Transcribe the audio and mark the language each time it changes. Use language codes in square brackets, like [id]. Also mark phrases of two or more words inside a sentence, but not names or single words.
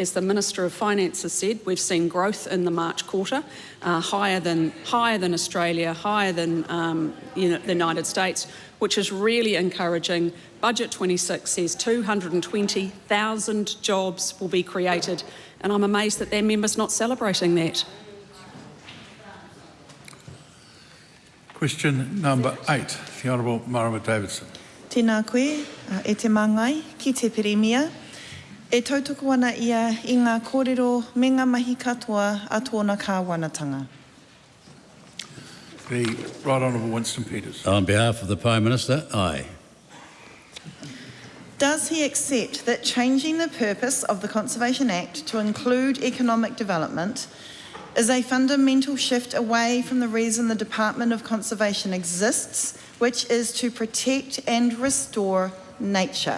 [en] As the Minister of Finance has said, we've seen growth in the March quarter, higher than Australia, higher than the United States, which is really encouraging. Budget 26 says 220,000 jobs will be created, and I'm amazed that their member's not celebrating that. Question number 8, the Honourable Marama Davidson. [mi] Tēnā koe, e te māngai, ki te Peremia. E tautoko ana ia I ngā kōrero me ngā mahi katoa a tōna kāwanatanga. [en] The Right Honourable Winston Peters. On behalf of the Prime Minister, aye. Does he accept that changing the purpose of the Conservation Act to include economic development is a fundamental shift away from the reason the Department of Conservation exists, which is to protect and restore nature?